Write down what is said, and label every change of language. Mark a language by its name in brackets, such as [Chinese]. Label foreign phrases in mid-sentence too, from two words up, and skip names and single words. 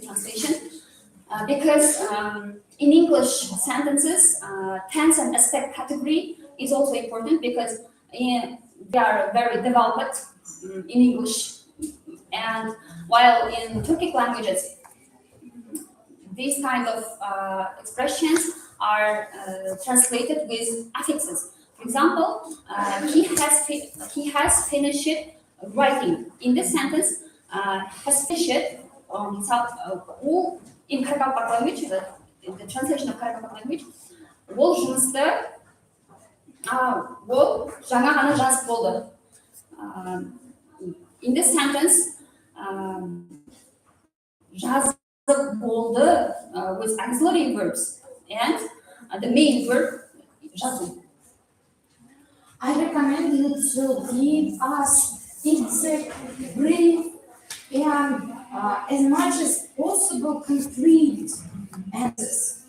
[English] translation because in English sentences, tense and aspect category is also important because they are very developed in English, and while in Turkic languages, these kind of expressions are translated with affixes. For example, he has finished writing. In this sentence, has finished who in Karabakh language, the translation of Karabakh language, [Kazakh] ол жұмысты ол жаңа ғана жазып болды. [English] In this sentence, [Kazakh] жазып болды [English] with auxiliary verbs and the main verb жазу. I recommend you to give us exact, brief, and as much as possible complete answers.